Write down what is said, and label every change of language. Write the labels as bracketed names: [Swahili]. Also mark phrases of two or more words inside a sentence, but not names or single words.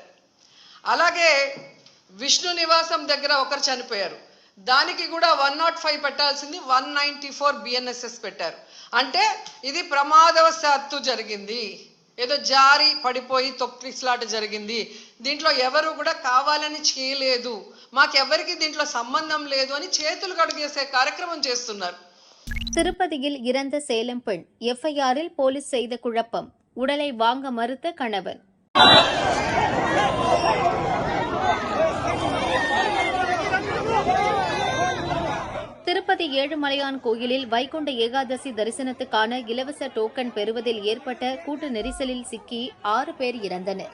[Telugu] అలాగే విష్ణు నివాసం దగ్గర ఒకరు చనిపోయారు, దానికి కూడా 105 పెట్టాల్సింది 194 బిఎన్ఎస్ఎస్ పెట్టారు. అంటే ఇది ప్రమాదవశాత్తు జరిగింది, ఏదో జారి పడిపోయి తొక్కిసలాట జరిగింది, దీంట్లో ఎవరు కూడా కావాలని చేయలేదు, మాకెవరికి దీంట్లో సంబంధం లేదు అని చేతులు కడుగేసే కార్యక్రమం చేస్తున్నారు. [Tamil] திருப்பதியில் இறந்த சேலம் பெண், எஃப்ஐஆரில் போலீஸ் செய்த குழப்பம், உடலை வாங்க மறுத்த கணவன். திருப்பதி ஏழுமலையான் கோயிலில் வைகுண்ட ஏகாதசி தரிசனத்துக்கான இலவச டோக்கன் பெறுவதில் ஏற்பட்ட கூட்ட நெரிசலில் சிக்கி 6 பேர் இறந்தனர்.